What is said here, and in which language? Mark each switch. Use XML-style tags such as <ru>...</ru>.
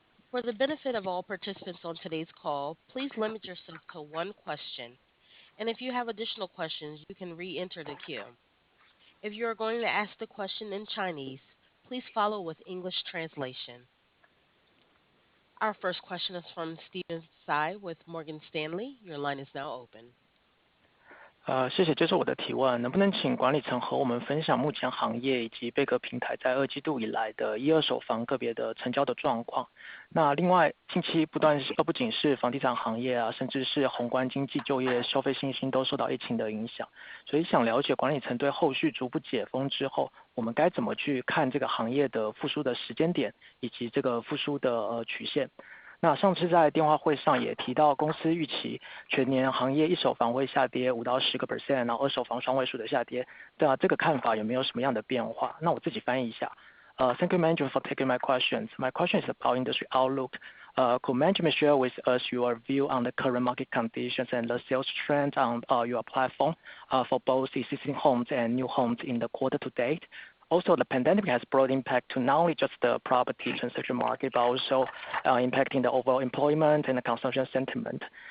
<en>For the benefit of all participants on today's call, please limit yourself to one question. And if you have additional questions, you can re-enter the queue. If you are going to ask the question in Chinese, please follow with English translation. Our first question is from Steven Tsai with Morgan Stanley. Your line is now open.</en> <zh>谢谢接受我的提问，能不能请管理层和我们分享目前行业以及贝壳平台在2季度以来的一二手房个别的成交的状况？那另外，近期不仅是房地产行业啊，甚至是宏观经济、就业、消费信心都受到疫情的影响，所以想了解管理层对后续逐步解封之后，我们该怎么去看这个行业的复苏的时间点，以及这个复苏的曲线？那上次在电话会上也提到，公司预期全年行业一手房会下跌5到10%，然后二手房双位数的下跌。对啊，这个看法有没有什么样的变化？那我自己翻译一下。</zh> <en>Thank you, management, for taking my questions. My question is about industry outlook. Could management share with us your view on the current market conditions and the sales trends on your platform for both existing homes and new homes in the quarter to date? Also, the pandemic has brought impact to not only just the property transaction market, but also impacting the overall employment and the consumption sentiment.</en>